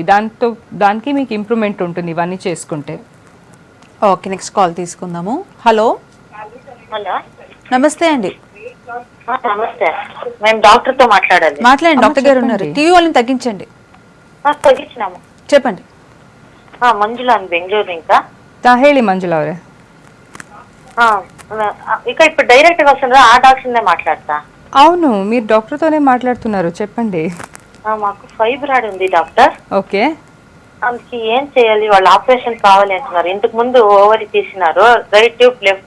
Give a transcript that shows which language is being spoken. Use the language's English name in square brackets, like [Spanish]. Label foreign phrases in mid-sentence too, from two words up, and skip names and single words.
[Telugu] దానికి మీకు ఇంప్రూవ్మెంట్ ఉంటుంది ఇవన్నీ చేసుకుంటే. ఓకే, నెక్స్ట్ కాల్ తీసుకుందాము. హలో హలో నమస్తే అండి, నమస్తే, మేము డాక్టర్ తో మాట్లాడాలి. మాట్లాడండి, డాక్టర్ గారు ఉన్నారు. చెప్పండి. టీవీ వాల్యూమ్ తగ్గించండి, తగ్గించినాము. చెప్పండి. [Kannada] ಮಂಜುಳಾ ಅಂತ ಬೆಂಗಳೂರು ఇంకా ಹೇಳಿ ಮಂಜುಳಾ ಅವರೇ. [Telugu] ఇక ఇప్పుడు డైరెక్ట్ గా వస్తుందా ఆ డాక్టర్నే మాట్లాడతా? అవును, మీరు డాక్టర్తోనే మాట్లాడుతున్నారు, చెప్పండి. మాకు ఫైబ్రాయిడ్ ఉంది డాక్టర్. ఓకే, అందుకే ఏం చేయాలి? వాళ్ళు ఆపరేషన్ కావాలి అంటున్నారు. ఇంతకు ముందు ఓవరి తీసినారు, రైట్ ట్యూబ్ లెఫ్ట్.